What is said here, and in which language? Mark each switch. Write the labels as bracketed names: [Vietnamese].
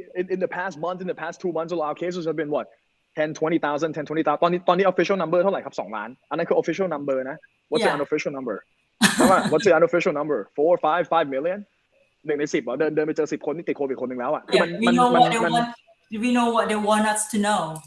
[English] In the past month, in the past 2 months, our cases have been what? [Thai] 10-20,000 ตอนนี้ official number เท่าไหร่ครับ2 ล้านอันนั้นคือ official number นะ [English] What's the unofficial number? What's the unofficial number? 4, 5 million? [Thai] 1 ใน 10 เหรอเดินไปเจอ10 คนที่ติดโควิดคนนึงแล้วอ่ะ [English] we know what they want us to know